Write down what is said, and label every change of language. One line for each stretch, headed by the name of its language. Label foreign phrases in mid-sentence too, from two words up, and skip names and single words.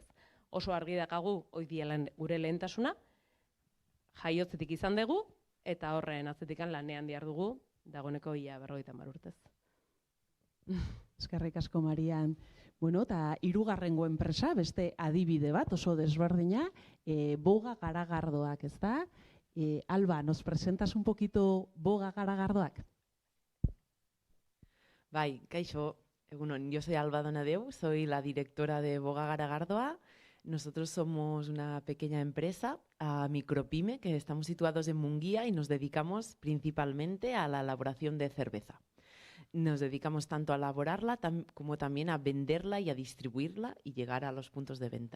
Basque: Oso argi dakagu, hoi dielan gure lehentasuna, jaiotzetik izan dugu, eta horren atzetikan lanean dihar dugu, dagoeneko 50 urtez. Eskerrik asko, Marian. Bueno, eta hirugarrengo enpresa, beste adibide bat, oso desberdina, Boga Garagardoak, ez da?
Spanish: Alba, ¿nos presentas un poquito Boga Garagardoak?
Basque: Bai, kaixo, egunon,
Spanish: yo soy Alba Donadeu, soy la directora de Boga Garagardoa. Nosotros somos una pequeña empresa, micropyme, que estamos situados en Munguía y nos dedicamos principalmente a la elaboración de cerveza. Nos dedicamos tanto a elaborarla como también a venderla y a distribuirla y llegar a los puntos de venta.